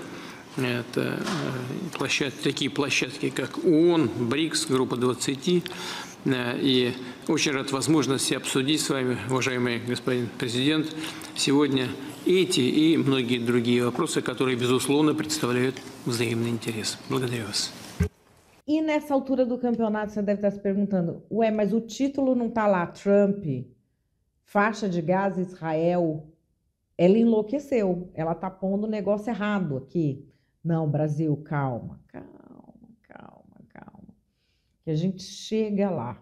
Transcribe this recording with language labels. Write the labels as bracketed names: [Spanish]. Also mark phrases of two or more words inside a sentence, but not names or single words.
[Russian] Это такие площадки, как ООН, БРИКС, Группа 20. И очень рад возможности обсудить с вами, уважаемый господин президент, сегодня эти и многие другие вопросы, которые, безусловно, представляют взаимный интерес. Благодарю вас. [Portuguese] E nessa altura do campeonato você deve estar se perguntando, ué, mas o título não está lá, Trump, faixa de Gaza, Israel. Ela enlouqueceu, ela está pondo o negócio errado aqui. Não, Brasil, calma, que a gente chega lá.